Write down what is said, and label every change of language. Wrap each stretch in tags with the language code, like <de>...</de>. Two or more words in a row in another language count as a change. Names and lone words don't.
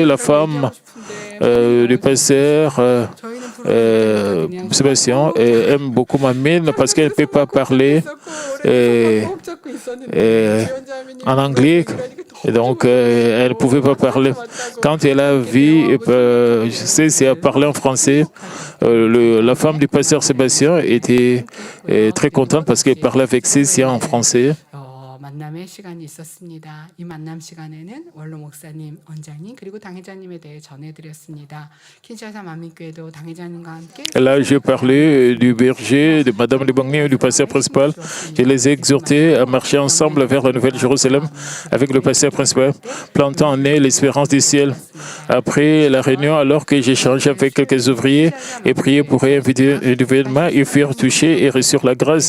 <fr>La femme du pasteur Sébastien aime beaucoup Manmin parce qu'elle ne peut pas parler en anglais. Et donc, elle ne pouvait pas parler. Quand elle a vu, si elle parlait en français, la femme du pasteur Sébastien était très contente parce qu'elle parlait avec Cécia en français.</fr> <ko>만남의 시간이 있었습니다. 이 만남 시간에는 원로 목사님, 원장님 그리고 당회자님에 대해 전해드렸습니다. 킨샤사 만민교회도 당회자님과 함께</ko> <fr>Là, j'ai parlé du berger, de Madame Libangni et du pasteur principal. Je les ai exhortés à marcher ensemble vers la Nouvelle Jérusalem avec le pasteur principal, plantant en eux l'espérance du ciel. Après la réunion, alors que j'ai échangé avec quelques ouvriers et prié pour inviter individuellement, ils furent touchés et reçurent la grâce.</fr>